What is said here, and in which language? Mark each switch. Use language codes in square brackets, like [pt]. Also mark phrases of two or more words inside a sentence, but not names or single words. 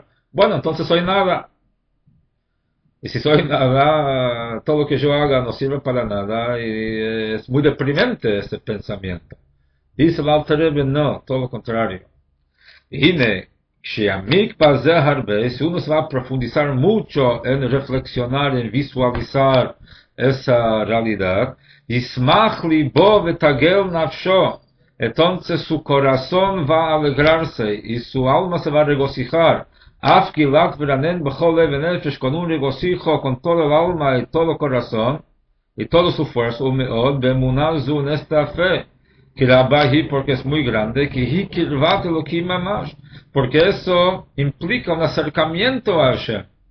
[es] Bueno, entonces soy nada. Y si soy nada, todo lo que yo haga no sirve para nada, y es muy deprimente ese pensamiento. Dice el Alter Rebbe, no, todo lo contrario. Y si uno se va a profundizar mucho en reflexionar, en visualizar esa realidad, [he] ישמח ליבו ותגל נפשו, [es] entonces su corazón va a alegrarse y su alma se va a regocijar. Con un regocijo con todo el alma y todo el corazón y todo su fuerza, en esta fe, que la baji porque es muy grande, porque eso implica un acercamiento a Hashem.